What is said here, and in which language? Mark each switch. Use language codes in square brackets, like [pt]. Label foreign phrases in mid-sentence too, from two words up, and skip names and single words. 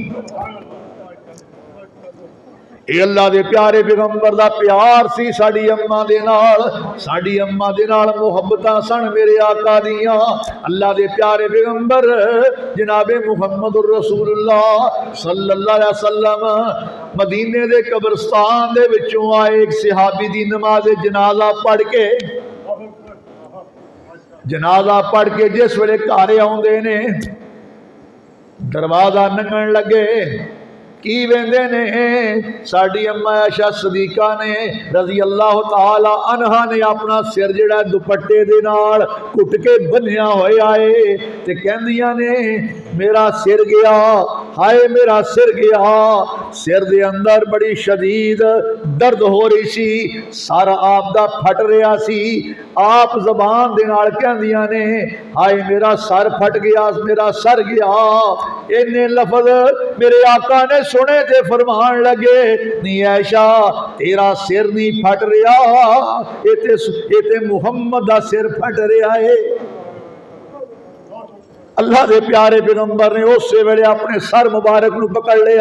[pa] اے اللہ دے پیارے پیغمبر دا پیار سی ساڈی اماں دے نال، ساڈی اماں دے نال محبتاں سن میرے آقا دیاں۔ اللہ دے پیارے پیغمبر جناب محمد [ar] الرسول اللہ صلی اللہ علیہ وسلم [pa] مدینے دے قبرستان دے وچوں آئے، ایک صحابی دی نماز جنازہ پڑھ کے جس ویلے گھر آوندے نے دروازہ لنگن لگے کی ویندے نے ساڈی اما عائشہ صدیقہ نے [ar] رضی اللہ تعالی عنہا [pa] نے اپنا سر جڑا دوپٹے دے نال کٹ کے بنیا ہویا ہے تے کہندیاں نے میرا سر گیا ہائے میرا سر گیا. سر دے اندر بڑی شدید درد ہو رہی سی, سر آپ دا پھٹ رہا سی. آپ زبان دے نال کہندیاں نے ہائے میرا سر پھٹ گیا, میرا سر گیا. اینے لفظ میرے آقا نے سنے تے فرمان لگے نہیں عائشہ تیرا سر نہیں پھٹ رہا, یہ تے محمد دا سر پھٹ رہا ہے. اللہ دے پیارے پیغمبر نے اسی ویلے اپنے سر مبارک نو پکڑ لیا.